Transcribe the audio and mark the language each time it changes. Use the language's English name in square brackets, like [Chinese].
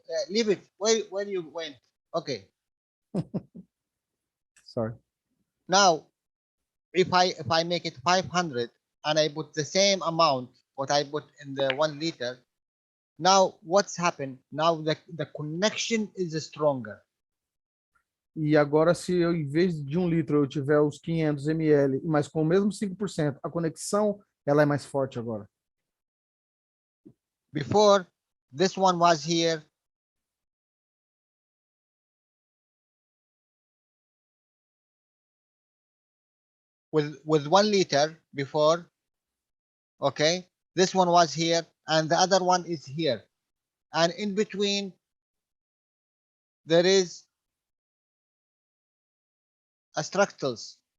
[English] Leave it. Where you went? Okay. Sorry. Now, if I make it 500 and I put the same amount what I put in the 1 liter, now what's happened? Now the connection is stronger. [Portuguese] E agora, se eu, em vez de 1 litro, eu tiver os 500 ml, mas com o mesmo 5%, a conexão ela é mais forte agora. [English] Before, this one was here. With 1 liter before, okay, this one was here and the other one is here, and in between there is a structures.